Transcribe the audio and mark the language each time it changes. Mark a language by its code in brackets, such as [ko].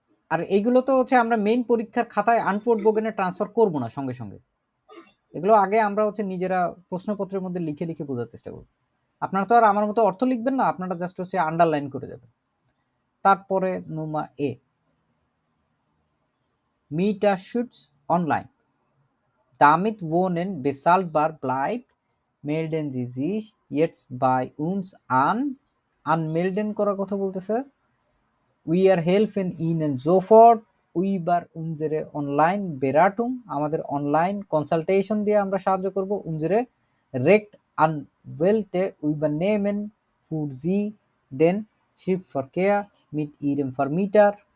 [bn] আর এইগুলো তো হচ্ছে আমরা মেইন পরীক্ষার খাতায় আনপোর্ট বোগেনে ট্রান্সফার করব না সঙ্গে সঙ্গে, এগুলো আগে আমরা হচ্ছে নিজেরা প্রশ্নপত্রের মধ্যে লিখে লিখে বোঝার চেষ্টা করব। আপনারা তো আর আমার মতো অর্থ লিখবেন না, আপনারা জাস্ট হচ্ছে আন্ডারলাইন করে যাবেন। তারপরে নুমা এ Mieterschutz online. [de] Damit wohnen bezahlbar bleibt, melden Sie sich jetzt bei uns an. [bn] Anmelden করার কথা বলতেছে। [de] We are helfen Ihnen sofort über unsere Online-Beratung, [bn] আমাদের অনলাইন কনসালটেশন দিয়ে আমরা সাহায্য করব। [de] unsere Rechtsanwälte übernehmen für Sie den Schriftverkehr mit Ihrem Vermieter.